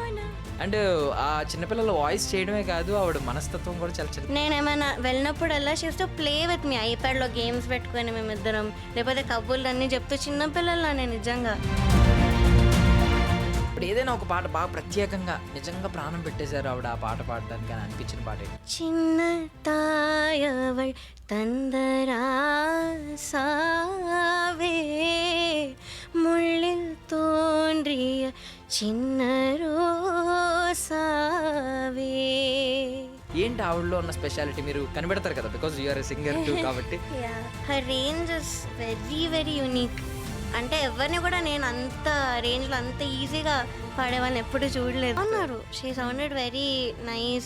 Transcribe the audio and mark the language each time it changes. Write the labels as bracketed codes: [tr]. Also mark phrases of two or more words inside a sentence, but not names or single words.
[te] అంటే ఆ చిన్నపిల్లల వాయిస్ చేయడమే కాదు, ఆవిడ మనస్తత్వం కూడా చాలా చిన్న. నేనేమైనా వెళ్ళినప్పుడల్లా [en] shift play with me [te] ఐప్యాడ్లో గేమ్స్ పెట్టుకొని మేమిద్దరం, లేకపోతే కబుర్లు అన్నీ చెప్తూ చిన్నపిల్లల్లా నేను నిజంగా. ఇప్పుడు ఏదైనా ఒక పాట బాగా ప్రత్యేకంగా నిజంగా ప్రాణం పెట్టేశారు ఆవిడ ఆ పాట పాడడానికి అని అనిపించిన పాట ఏంటి? [ta] சின்ன தாயவள் தந்தராசாவே முள்ளில் தோன்றிய சின்ன ரோசாவே. [te] ఏంటి ఆవిడలో ఉన్న స్పెషాలిటీ? మీరు కనిపెడతారు కదా, [en] because you are singer too [te] కాబట్టి. [en] her range is very very unique. [te] అంటే ఎవరిని కూడా నేను అంత రేంజ్లో అంత ఈజీగా పాడేవాళ్ళని ఎప్పుడు చూడలేదు అన్నారు. [en] she sounded very nice.